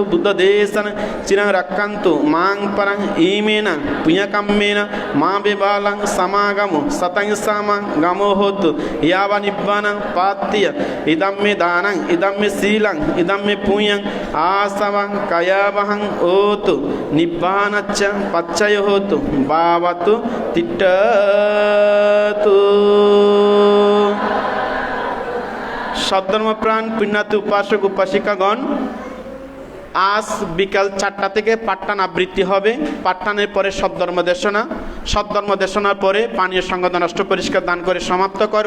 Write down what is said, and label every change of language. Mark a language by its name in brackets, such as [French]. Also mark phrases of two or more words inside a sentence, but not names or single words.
[Pali] బుద్ధ దేశన చిరం రక్కంతు మాం పరం ఈమేన పుణ్యకమ్మేన మా బిబాలం సమాగము సతం సమ గమో హోతు యావ నిబ్బాన పాత్య ఇదమ్మే దానం ఇదమ్మే శీలం ఇదమ్మే పుణ్యం ఆసవం కయావహం ఓతు నిబ్బానచ్చ పచ్చయ హోతు భావతు తిట్ట [Bangla] সদ্ধর্মপ্রাণ পুণ্যার্থী উপাসক উপাসিকাগণ, আজ বিকাল 4টা থেকে পাঠদান আবৃত্তি হবে। পাঠদানের পরে সদ্ধর্ম দেশনা, সদ্ধর্ম দেশনার পরে পানীয় সংগঠন অষ্ট পরিষ্কার দান করে সমাপ্ত করব।